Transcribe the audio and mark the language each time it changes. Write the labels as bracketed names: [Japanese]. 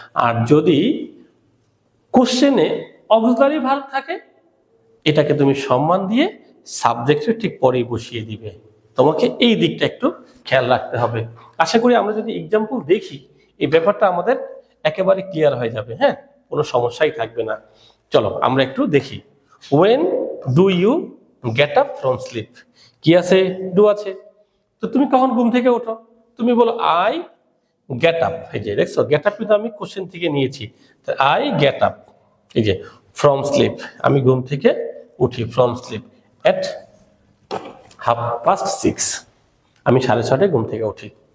[Bangla] আর যদি কোশ্চেনে auxiliary verb থাকে এটাকে তুমি সম্মান দিয়ে সাবজেক্টের ঠিক পরেই বসিয়ে দিবে। তোমাকে এই দিকটা একটু খেয়াল রাখতে হবে। আশা করি আমরা যদি এক্সাম্পল দেখি এই ব্যাপারটা আমাদের একেবারে ক্লিয়ার হয়ে যাবে, হ্যাঁ, কোনো সমস্যাই থাকবে না। চলো আমরা একটু দেখি। [English] When do you get up from sleep? [Bangla] কি আছে? ডু আছে। তো তুমি কখন ঘুম থেকে ওঠো? তুমি বলো [English] I get up. [Bangla] এই যে দেখছো, গেট আপ কিন্তু আমি কোশ্চেন থেকে নিয়েছি। [English] I get up, [Bangla] এই যে ফ্রম স্লিপ, আমি ঘুম থেকে উঠি, ফ্রম স্লিপ এট 6:30, আমি 6:30টায় ঘুম থেকে উঠি।